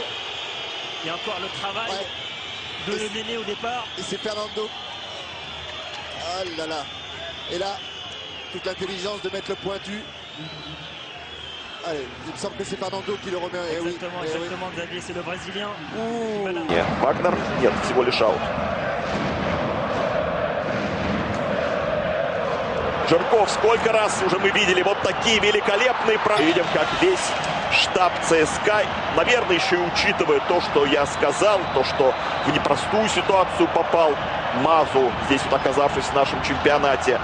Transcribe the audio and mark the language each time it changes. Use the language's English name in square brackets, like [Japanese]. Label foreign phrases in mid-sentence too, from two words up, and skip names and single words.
[French] Il y a encore le travail de Néné au départ. Et c'est Fernando. Ah là là. Et là, toute l'intelligence de mettre le pointu. Allez, il me semble que c'est Fernando qui le remet. Exactement, exactement, Xavier, c'est le Brésilien. [Russian] Нет, Вагнер, нет, всего лишь аут. Жирков, сколько раз уже мы видели вот такие великолепные проекты. Видим, как весь штаб ЦСКА, наверное, еще и учитывая то, что я сказал, то, что в непростую ситуацию попал Мазу, здесь вот оказавшись в нашем чемпионате.